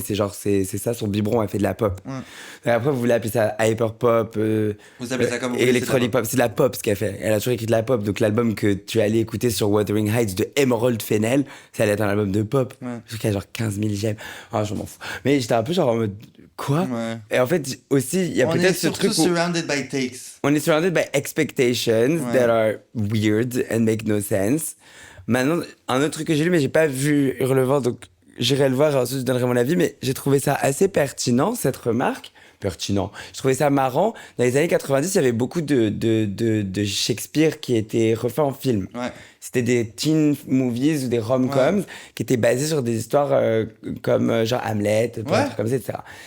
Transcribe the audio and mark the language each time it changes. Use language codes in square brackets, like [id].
[fr] C'est genre, c'est ça son biberon, elle fait de la pop. Et après, vous voulez appeler ça hyper pop, Vous appelez ça comme vous voulez, electronic pop. C'est de la pop ce qu'elle fait. Elle a toujours écrit de la pop. Donc l'album que tu allais écouter sur Wuthering Heights de Emerald Fennell, ça allait être un album de pop. Ouais. Je crois qu'il y a genre 15 000 j'aime. Ah, je m'en fous. Mais j'étais un peu genre en mode, quoi? Ouais. Et en fait, aussi, il y a On est peut-être ce surtout truc où [en] surrounded by takes. [fr] on est [en] surrounded by expectations [fr] Ouais. [en] that are weird and make no sense. [fr] Maintenant, un autre truc que j'ai lu, mais j'ai pas vu Hurlevent, donc j'irai le voir et ensuite je donnerai mon avis, mais j'ai trouvé ça assez pertinent, cette remarque. Pertinent. Je trouvais ça marrant. Dans les années 90, il y avait beaucoup de Shakespeare qui étaient refaits en film. Ouais. C'était des teen movies ou des rom-coms qui étaient basés sur des histoires comme genre Hamlet, plein de trucs comme ça, etc.